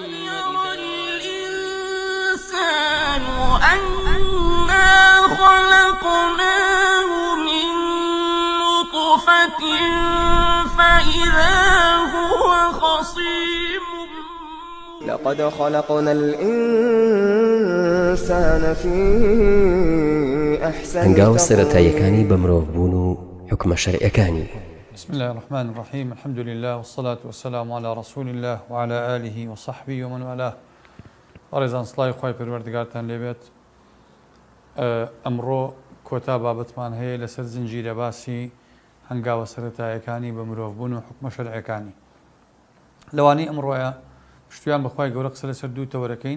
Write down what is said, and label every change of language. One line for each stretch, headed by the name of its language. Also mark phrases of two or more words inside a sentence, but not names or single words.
Arabic: يرى الإنسان أنا خلقناه من نطفة فإذا هو خصيم لقد خلقنا الإنسان في أحسن
Central Kurdish: هەنگاوە سەرەتاییەکانی بە مرۆڤبوون و حکمە شەرعیەکانی.
Arabic: بسم الله الرحمن الرحيم الحمد لله والصلاة والسلام على رسول الله وعلى آله وصحبه ومن والاه.
Central Kurdish: ڕێزان سڵای خۆی پەروەردگارتان لێبێت. ئەمڕۆ کۆتا بابەتمان هەیە لەسەر زنجیرە باسی هەنگاوە سەرەتاییەکانی بە مرۆڤبوون و حکمە شەرعیەکانی. لەوانەی ئەمڕۆیە پشتیان بەخوای گەورە قسە لەسەر دوو تەوەرەکەین.